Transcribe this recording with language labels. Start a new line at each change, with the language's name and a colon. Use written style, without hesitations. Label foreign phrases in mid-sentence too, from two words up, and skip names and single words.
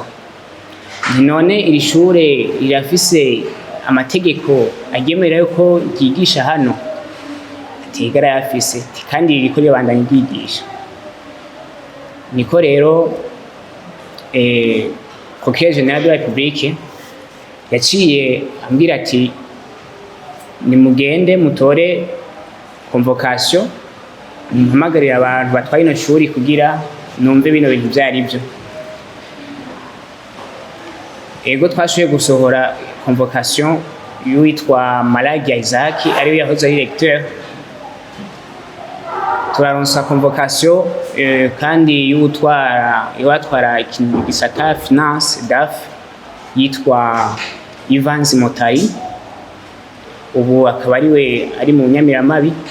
Rundi: None iri shure rirafise amategeko agemera yuko ryigisha hano? Atigara yafise, kandi ririko ribandanya ryigisha. Niko rero
French: Procureur General de la République
Rundi: yaciye ambwira ati nimugende mutore convocation muhamagarira abantu batwaye ino shuri kugira numve bino bintu vyari byo. Ego twashoboye gusohora convocation y'uwitwa Malagia Isaac ariwe yahoze ari recteur, turaronsa convocation kandi y'uwatwara igisata finance DAF yitwa Ivanzi Motari, ubu akaba ariwe ari mu Nyamiramabi.